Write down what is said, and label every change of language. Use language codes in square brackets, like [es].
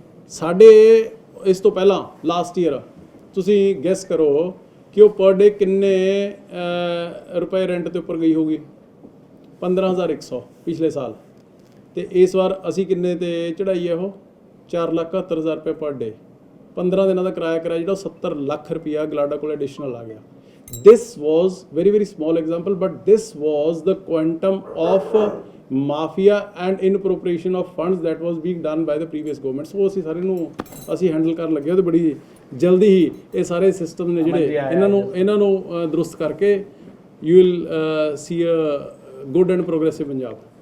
[pa] ਸਾਡੇ ਇਸ ਤੋਂ ਪਹਿਲਾਂ ਲਾਸਟ ਈਅਰ ਤੁਸੀਂ ਗੈਸ ਕਰੋ ਕਿ ਉਹ ਪਰ ਡੇ ਕਿੰਨੇ ਰੁਪਏ ਰੈਂਟ ਦੇ ਉੱਪਰ ਗਈ ਹੋਗੀ? 15,100 ਪਿਛਲੇ ਸਾਲ। ਤੇ ਇਸ ਵਾਰ ਅਸੀਂ ਕਿੰਨੇ ਤੇ ਚੜਾਈ ਹੈ? ਉਹ 4,71,000 ਰੁਪਏ ਪਰ ਡੇ। 15 ਦਿਨਾਂ ਦਾ ਕਿਰਾਇਆ ਜਿਹੜਾ 70 ਲੱਖ ਰੁਪਇਆ ਗਲਾਡਾ ਕੋਲ ਐਡੀਸ਼ਨਲ ਆ ਗਿਆ। [en] This was very small example, but this was the quantum of mafia and inappropriation of funds that was being done by the previous government. [pa] So ਅਸੀਂ ਸਾਰੇ ਨੂੰ ਹੈਂਡਲ ਕਰਨ ਲੱਗੇ ਤੇ ਬੜੀ ਜਲਦੀ ਹੀ ਇਹ ਸਾਰੇ ਸਿਸਟਮ ਨੇ ਜਿਹੜੇ ਇਹਨਾਂ ਨੂੰ ਦਰੁਸਤ ਕਰਕੇ [en] you will see a good and progressive Punjab.